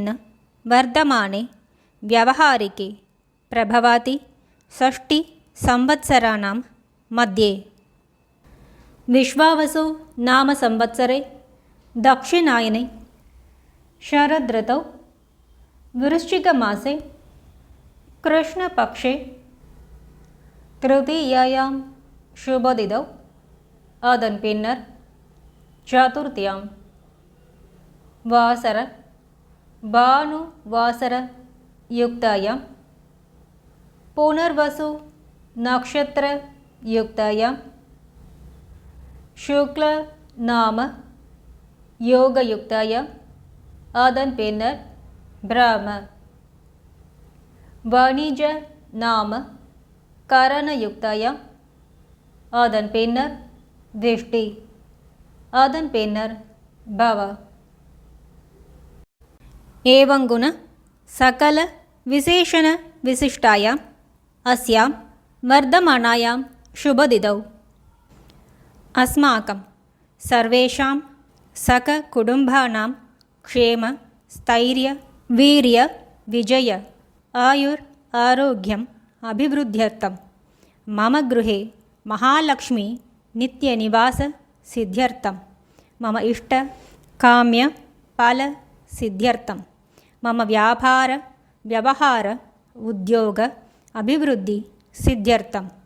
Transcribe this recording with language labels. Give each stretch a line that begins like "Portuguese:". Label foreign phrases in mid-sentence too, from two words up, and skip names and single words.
Sanskrit: वर्धमाने व्यावहारिके प्रभवाति 6 संवत्सराणां मध्ये विश्वावसु नाम संवत्सरे दक्षिणायने शरदृतौ वृश्चिकमासे कृष्णपक्षे तृतीयायां शुभदिनौ
Tamil: அதன் பின்னர்
Sanskrit: சதுர்த்தியாம் वासर भानु वासर युक्तायां पुनर्वसु नक्षत्र युक्तायां शुक्ल नाम योगयुक्तायां
Tamil: அதன் பின்னர்
Sanskrit: ब्रह्म वाणिज नाम करणयुक्तायां
Tamil: அதன் பின்னர்
Sanskrit: विष्टि
Tamil: அதன் பின்னர்
Sanskrit: भव एवं गुण सकल विशेषण विशिष्टायां अस्यां वर्धमानायां शुभदिनौ अस्माकं सर्वेषां सककुटुम्बानां क्षेम स्थैर्य वीर्य विजय आयुर् आरोग्यम् अभिवृद्ध्यर्थं मम गृहे महालक्ष्मी नित्यनिवास सिद्ध्यर्थं मम इष्ट काम्य फलसिद्ध्यर्थं मम व्यापार व्यवहार उद्योग अभिवृद्धिसिद्ध्यर्थं